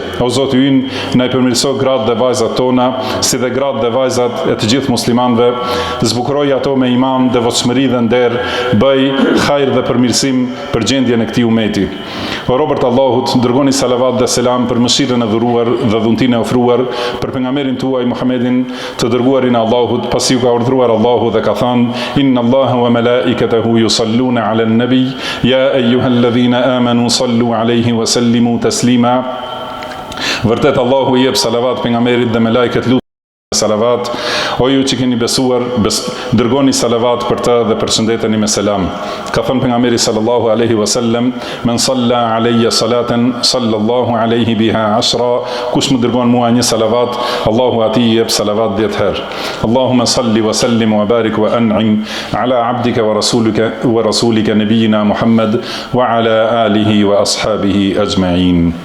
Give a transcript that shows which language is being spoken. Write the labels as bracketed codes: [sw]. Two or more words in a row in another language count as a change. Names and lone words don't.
[sq] O Zoti ynë, na e përmirëso gratë dhe vajzat tona, si dhe gratë dhe vajzat e të gjithë muslimanëve, zbukuroj ato me iman, devotshmëri dhe nder, bëj hajër dhe përmirësim për gjendjen e këtij umeti. O robërt Allahut, dërgoni salavat dhe selam për mëshirën e dhuruar dhe dhuntinë e ofruar për pejgamberin tuaj Muhammedin, të dërguarin e Allahut, pasi u ka urdhëruar Allahu dhe ka thënë: [ar] إن الله وملائكته يصلون على النبي يا أيها الذين آمنوا صلوا عليه وسلموا تسليما. [sq] Vërtet Allahu i jep salavat pejgamberit dhe me lajket lutë salavat. O ju që keni besuar, dërgoni salavat për të dhe përshëndeteni me selam. Ka thënë pejgamberi [ar] صلى الله عليه وسلم: من صلى علي صلاة صلى الله عليه بها 10. [sq] Kush më dërgon mua një salavat, Allahu atij i jep salavat 10 herë. [ar] اللهم صل وسلم وبارك وأنعم على عبدك ورسولك نبينا محمد وعلى آله وأصحابه أجمعين.